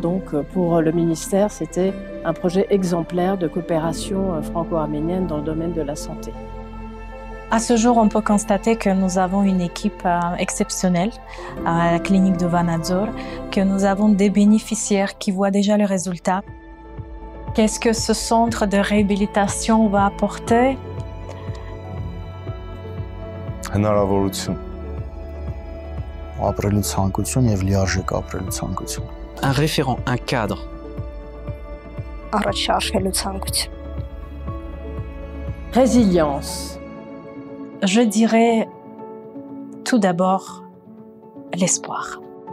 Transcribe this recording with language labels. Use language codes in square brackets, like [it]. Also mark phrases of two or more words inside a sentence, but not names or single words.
[fr] Donc pour le ministère, c'était un projet exemplaire de coopération franco-arménienne dans le domaine de la santé. À ce jour, on peut constater que nous avons une équipe exceptionnelle à la clinique de Vanadzor, que nous avons des bénéficiaires qui voient déjà le résultat, Qu'est-ce que ce centre de réhabilitation va apporter? [hy] Հնարավորություն, ապրելու ցանկություն եւ լիարժեք ապրելու ցանկություն։ [fr] Un référent, un cadre. [hy] Առաջ շարժելու ցանկություն։ [fr] Résilience. Je dirais tout d'abord l'espoir.